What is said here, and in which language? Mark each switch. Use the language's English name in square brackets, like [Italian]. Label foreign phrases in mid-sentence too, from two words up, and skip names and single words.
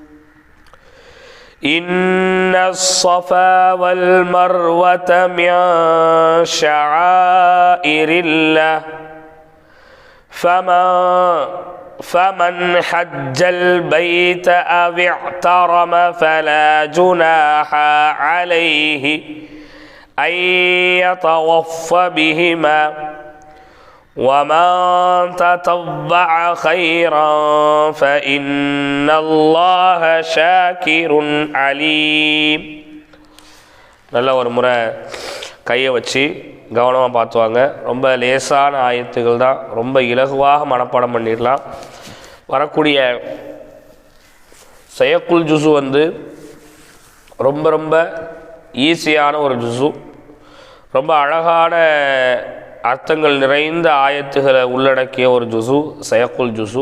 [Arabic] إن الصفا والمروة من شعائر الله فمن حج البيت أو اعترم فلا جناح عليه أن يطوف بهما ومن تطوع خيرا فإن الله شاكر عليم. [Tamil] நல்ல ஒரு முறை கையை வச்சு கவனமாக பார்த்துவாங்க. ரொம்ப லேசான ஆயத்துகள் தான், ரொம்ப இலகுவாக மனப்பாடம் பண்ணிடலாம். வரக்கூடிய [Arabic] سيقول جزء [Tamil] ரொம்ப ரொம்ப ஈஸியான ஒரு ஜுசு, ரொம்ப அழகான அர்த்தங்கள் நிறைந்த ஆயத்துகளை உள்ளடக்கிய ஒரு ஜுசு [Arabic] سيقول جزء.